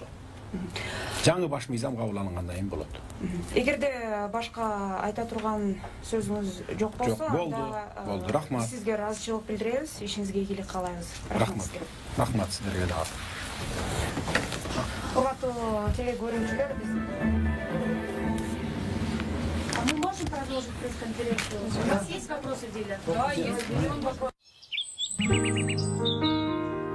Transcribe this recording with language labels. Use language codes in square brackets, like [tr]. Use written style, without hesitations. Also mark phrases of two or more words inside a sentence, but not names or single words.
[ky] Жаңы баш мыйзам кабыл алынгандан кийин болот. Эгерде башка айта турган сөзүңүз жок болсо, болду, рахмат. Сизге ыраазычылык билдиребиз, ишиңизге ийгилик каалайбыз. Рахмат. Рахмат сиздерге дагы. Урматтуу телекөрүүчүлөр, [ru] мы можем продолжить пресс-конференцию? У вас есть вопросы, Диля? Да, есть.